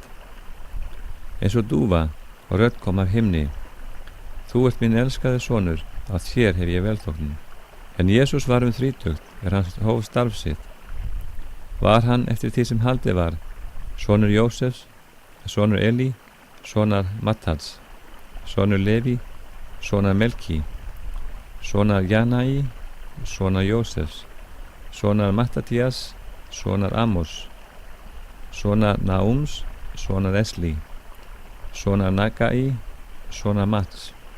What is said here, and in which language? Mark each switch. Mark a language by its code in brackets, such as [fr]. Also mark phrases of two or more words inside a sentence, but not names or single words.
[is] Eins og dúfa og rödd kom af himni: Þú ert minn elskaði sonur, að þér hef ég velþóknun. En Jesús var 30 hann hóf starf sitt. Var hann eftir því sem haldið var sonur Jósefs, sonur Eli, sonar Mattats, sonur Levi, sonar Melki, sonar Janai, sonar Jósefs, sonar Mattatías, sonar Amos, sonar Naums, sonar Esli, sonar Nagai, sonar Mats,